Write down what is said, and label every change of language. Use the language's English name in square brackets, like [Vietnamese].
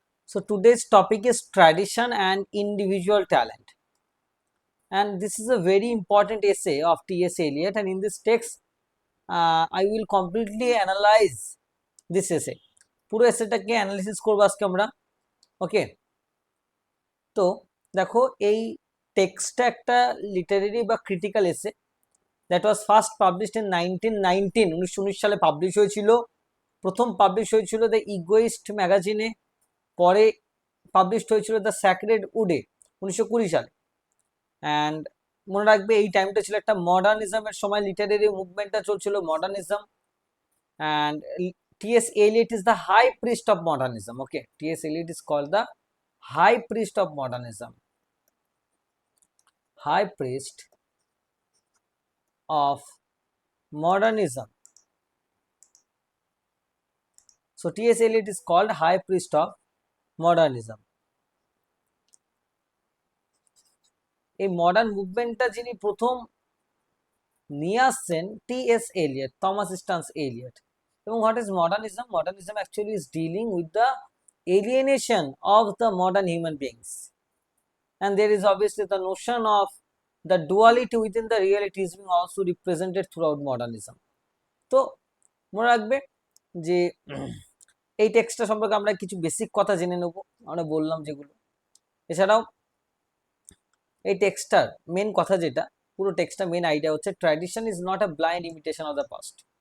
[English] So today's topic is tradition and individual talent. And this is a very important essay of T.S. Eliot. And in this text, I will completely analyze this essay. [Bangla] পুরো এসেটাকে analysis করবো আজকে আমরা। ওকে, তো দেখো এই টেক্সটটা একটা literary বা ক্রিটিক্যাল এসে [English] that was first published in 1919 [Bangla] 1919 সালে পাবলিশ হয়েছিল। প্রথম পাবলিশ হয়েছিল দ্য ইগোইস্ট ম্যাগাজিনে, পরে পাবলিশড হয়েছিল দ্য স্যাক্রেড উডে 1920 সালে। অ্যান্ড মনে রাখবে এই টাইমটা ছিল একটা মডার্নিজমের সময়, লিটারেরি মুভমেন্টটা চলছিল modernism. [English] And T.S. Eliot is the high priest of modernism. Okay, T.S. Eliot is called the high priest of modernism. High priest of modernism. So T.S. Eliot is called high priest of modernism. [Bangla] এই modern মুভমেন্টটা যিনি প্রথম নিয়ে আসছেন T.S. Eliot, Thomas stance Elliot. [English] এবং what is modernism? Modernism actually is dealing with the alienation of the modern human beings, and there is obviously the notion of the duality within the reality is being also represented throughout modernism. [Bangla] তো মনে রাখবে যে এই টেক্সটটা সম্পর্কে আমরা কিছু basic কথা জেনে নেব, আমরা বললাম যেগুলো। এছাড়াও এই টেক্সটটার মেন কথা যেটা, পুরো টেক্সটটা মেন আইডিয়া হচ্ছে [English] Tradition is not a blind imitation of the past.